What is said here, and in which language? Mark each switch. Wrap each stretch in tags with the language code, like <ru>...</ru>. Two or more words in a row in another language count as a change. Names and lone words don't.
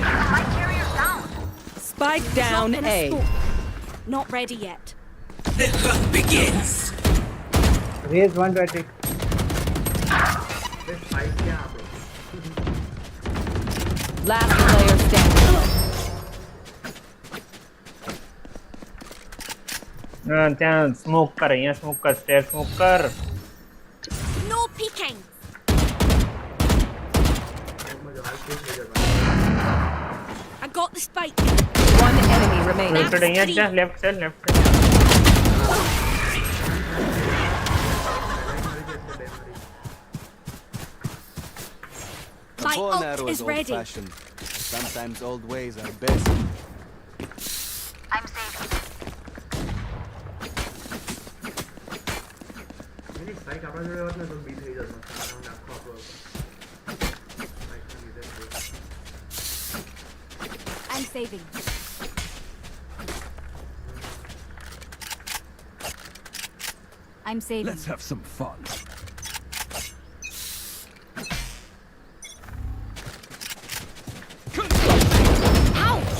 <en>My carrier's down. Spike down Drop in A. smoke. Not ready yet. The hunt begins. Raise 120. Last player standing.</en> <gu>ત્યાં સ્મોક કર અહીંયા સ્મોક કર સ્ટેર સ્મોક કર.</gu> <en>No peeking. I got the spike. One enemy remaining.</en> <gu>અહીંયા જ</gu> <en>left side The My bow and ult arrow is is ready. old-fashioned. Sometimes old ways are best. I'm saving.</en> <gu>એની સ્પાઇક આપણા જોડે હોત ને તો બી થઈ જતો આખો આપણો</gu> <en>I'm saving. I'm saving. Let's have some fun. Ouch!</en>